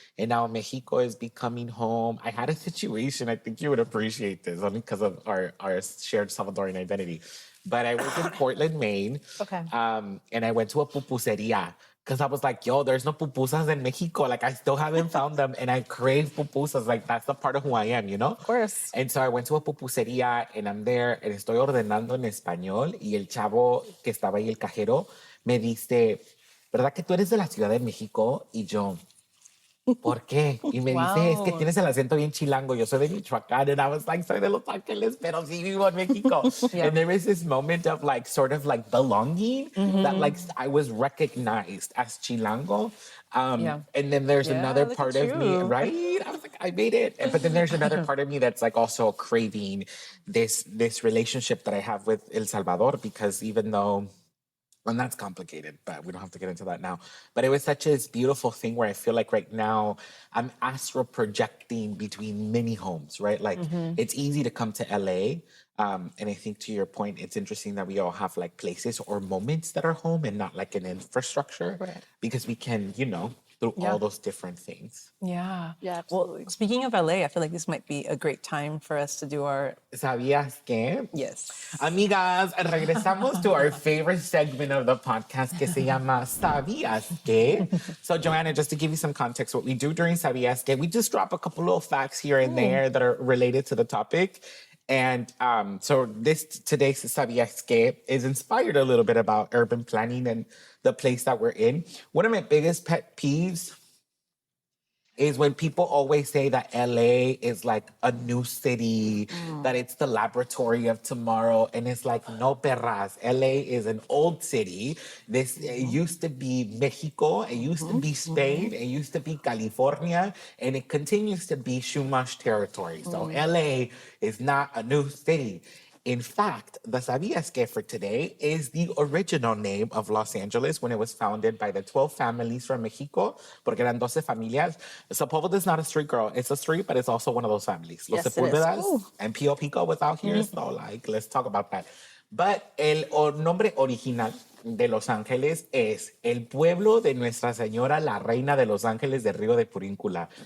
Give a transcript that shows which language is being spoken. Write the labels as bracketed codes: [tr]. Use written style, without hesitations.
[en] And now Mexico is becoming home. I had a situation, I think you would appreciate this, only because of our shared Salvadoran identity. But I was in Portland, Maine. Okay. And I went to a pupuseria. Because I was like, yo, there's no pupusas in Mexico. Like, I still haven't found them. And I crave pupusas. Like, that's the part of who I am, Of course. And so I went to a pupuseria and I'm there and [es] estoy ordenando en español. Y el chavo que estaba ahí, el cajero, me dice, ¿verdad que tú eres de la Ciudad de México? Y yo, ¿por qué? Y me dice, es que tienes el acento bien chilango. Yo soy de Michoacán. [en] And I was like, [es] soy de Los Ángeles, pero sí vivo en México. [en] And there was this moment of like, sort of like belonging that like I was recognized as chilango. And then there's another part of me, right? I was like, I made it. But then there's another part of me that's like also craving this relationship that I have with El Salvador, because even though, and that's complicated, but we don't have to get into that now. But it was such a beautiful thing where I feel like right now I'm astral projecting between many homes, right? Like it's easy to come to LA. And I think to your point, it's interesting that we all have like places or moments that are home and not like an infrastructure, because we can, through all those different things. Yeah. Yeah, absolutely. Well, speaking of LA, I feel like this might be a great time for us to do our... [es] ¿Sabías qué? [en] Yes. [es] Amigas, regresamos [en] to our favorite segment of the podcast [es] que se llama ¿Sabías qué? [en] So, Joanna, just to give you some context, what we do during ¿Sabías qué? We just drop a couple little facts here and there that are related to the topic. And so today's ¿Sabías qué? Is inspired a little bit about urban planning and the place that we're in. One of my biggest pet peeves is when people always say that LA is like a new city, that it's the laboratory of tomorrow. And it's like, no, perras. LA is an old city. It used to be Mexico. It used to be Spain. It used to be California. And it continues to be Chumash territory. So LA is not a new city. In fact, the ¿Sabías qué? For today is the original name of Los Angeles when it was founded by the 12 families from Mexico, [es] porque eran 12 familias. [en] Sepulveda is not a street, girl. It's a street, but it's also one of those families. Los Sepulvedas and Pio Pico was out here, so let's talk about that. [es] But el nombre original de Los Ángeles es el pueblo de Nuestra Señora, la Reina de Los Ángeles del Río de Puríncula.